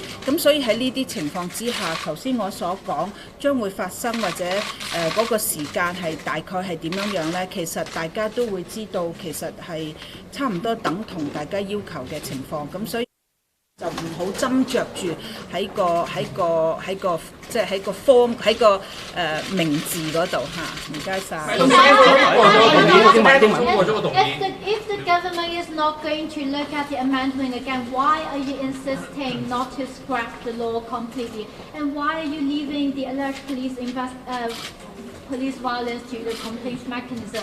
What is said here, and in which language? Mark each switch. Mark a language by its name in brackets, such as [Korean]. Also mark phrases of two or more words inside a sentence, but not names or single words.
[Cantonese] 咁所以喺呢啲情況之下，頭先我所講將會發生或者嗰個時間係大概係點樣樣呢？其實大家都會知道，其實係差唔多等同大家要求嘅情況。咁所以就唔好斟酌住喺個即係喺個 form 喺個名字嗰度嚇。唔該晒。 [English] If the government is not going to look at the amendment again, why are you insisting not to scrap the law completely? And why are you leaving the alleged police violence to the complaints mechanism?